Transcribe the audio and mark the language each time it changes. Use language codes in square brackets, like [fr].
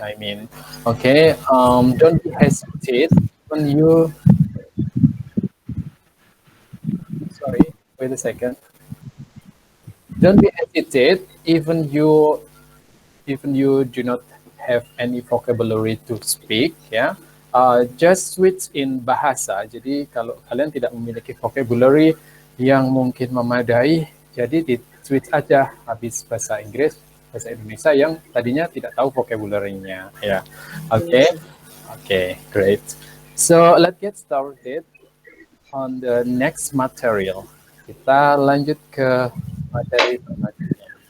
[en] I mean, okay, don't hesitate when you. Sorry, wait a second. Don't be hesitate even you do not have any vocabulary to speak ya. Just switch in bahasa. [id] Jadi kalau kalian tidak memiliki vocabulary yang mungkin memadai, jadi di switch aja habis bahasa Inggris, bahasa Indonesia yang tadinya tidak tahu vocabulary-nya ya. [en] Oke, great. So let's get started on the next material. [id] Kita lanjut ke materi selanjutnya.